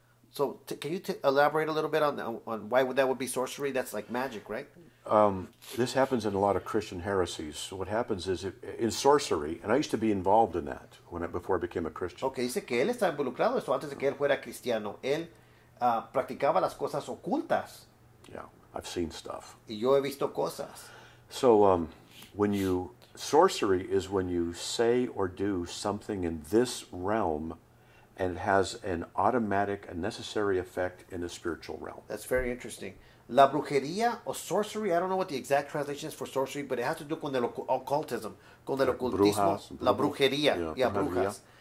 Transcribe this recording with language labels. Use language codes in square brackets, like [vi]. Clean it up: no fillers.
[en] So, can you elaborate a little bit on why that would be sorcery? That's like magic, right? This happens in a lot of Christian heresies. So what happens is, in sorcery, and I used to be involved in that before I became a Christian. [es] Okay, dice que él está involucrado en eso antes de que él fuera cristiano. Él practicaba las cosas ocultas. [en] Yeah, I've seen stuff. [es] Y yo he visto cosas. [en] So sorcery is when you say or do something in this realm and it has an automatic and necessary effect in the spiritual realm. That's very interesting. [es] La brujería o sorcery, [en] I don't know what the exact translation is for sorcery, but it has to do [es] con el occultism, con el ocultismo, la brujería. Yeah, brujas.